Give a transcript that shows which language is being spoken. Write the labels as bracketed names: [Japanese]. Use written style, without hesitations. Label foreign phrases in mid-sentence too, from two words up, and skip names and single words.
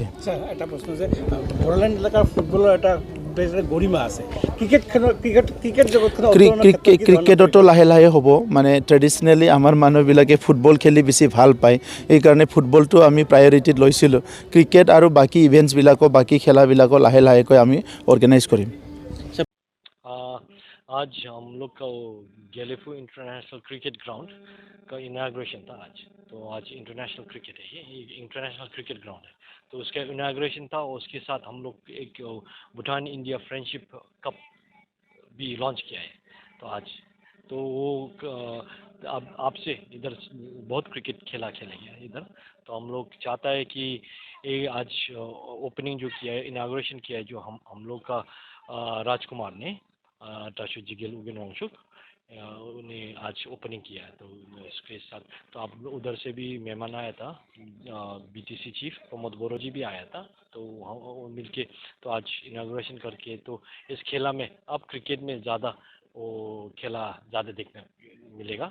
[Assamese] এটা প্ৰশ্ন যে বড়োলেণ্ড এলেকাৰ ফুটবলৰ এটা গৰিমা আছে, ক্ৰিকেটতো লাহে লাহে হ'ব। মানে ট্ৰেডিশ্যনেলি আমাৰ মানুহবিলাকে ফুটবল খেলি বেছি ভাল পায়, সেইকাৰণে ফুটবলটো আমি প্ৰায়ৰিটিত লৈছিলোঁ। ক্ৰিকেট আৰু বাকী ইভেণ্টছবিলাকো বাকী খেলাবিলাকো লাহে লাহেকৈ আমি অৰ্গেনাইজ কৰিম। [Hindi] आज हम लोग का गेलेफू इंटरनेशनल क्रिकेट ग्राउंड का इनाग्रेशन था आज। तो आज [English] international cricket [Hindi] है, ये [English] international cricket ground [Hindi] है, तो उसका इनाग्रेशन था। और उसके साथ हम लोग एक भूटान इंडिया फ्रेंडशिप कप भी लॉन्च किया है। तो आज तो वो अब आपसे इधर बहुत क्रिकेट खेलेंगे इधर। तो हम लोग चाहता है कि ये आज ओपनिंग जो किया है, इनाग्रेशन किया है जो हम लोग का राजकुमार ने टाशु जिगेल उगेन वांगसुक उन्हें आज ओपनिंग किया है। तो इसके साथ तो आप उधर से भी मेहमान आया था, BTC चीफ प्रमोद बोरो जी भी आया था। तो वो मिलके तो आज इनाग्रेशन करके तो इस खेला में अब क्रिकेट में ज़्यादा वो खेला ज़्यादा देखने मिलेगा।